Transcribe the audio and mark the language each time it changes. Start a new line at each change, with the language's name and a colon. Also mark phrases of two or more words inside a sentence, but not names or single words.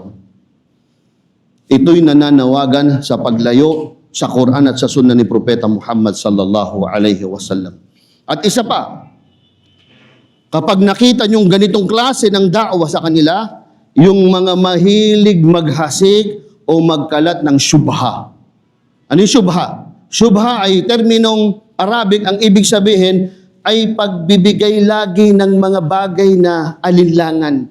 Filipino: Ito'y nananawagan sa paglayo sa Quran at sa Sunnah ni Propeta Muhammad
Arabic: صلى الله عليه وسلم.
Filipino: At isa pa, kapag nakita niyong ganitong klase ng da'wa sa kanila, yung mga mahilig maghasik o magkalat ng syubha. Ano yung syubha? Syubha ay terminong Arabic, ang ibig sabihin ay pagbibigay lagi ng mga bagay na alinlangan.